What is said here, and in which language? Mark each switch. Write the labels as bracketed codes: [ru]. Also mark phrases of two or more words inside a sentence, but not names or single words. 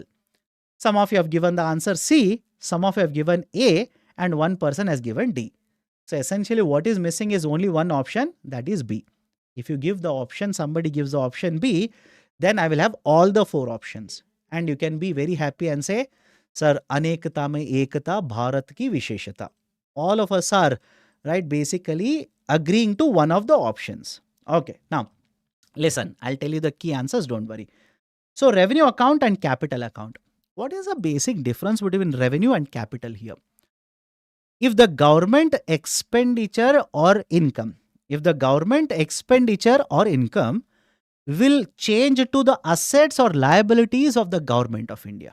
[en] Some of you have given the answer C, some of you have given A, and one person has given D. So essentially what is missing is only one option, that is B. If you give the option, somebody gives the option B, then I will have all the 4 options. And you can be very happy and say, Sir, [hi] अनेकता में एकता, भारत की विशेषता. [en] All of us are, right, basically agreeing to one of the options. Okay, now, listen, I'll tell you the key answers, don't worry. So, revenue account and capital account. What is the basic difference between revenue and capital here? If the government expenditure or income, will change to the assets or liabilities of the government of India.